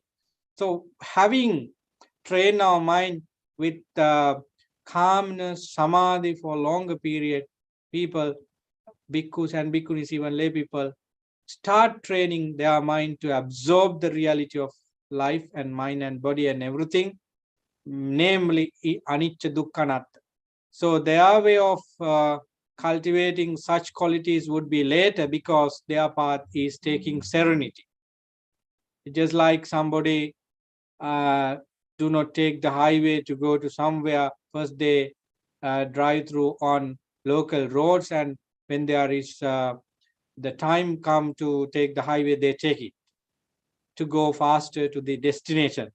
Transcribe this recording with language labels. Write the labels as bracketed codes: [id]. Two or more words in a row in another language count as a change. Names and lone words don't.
[en] So having trained our mind with calmness, samadhi for a longer period, people, bhikkhus and bhikkhunis, even lay people, start training their mind to absorb the reality of life and mind and body and everything, namely [pi] anicca dukkha anatta. [en] So their way of cultivating such qualities would be later, because their path is taking serenity. Just like somebody do not take the highway to go to somewhere, first they drive through on local roads, and when there is the time come to take the highway, they take it to go faster to the destination.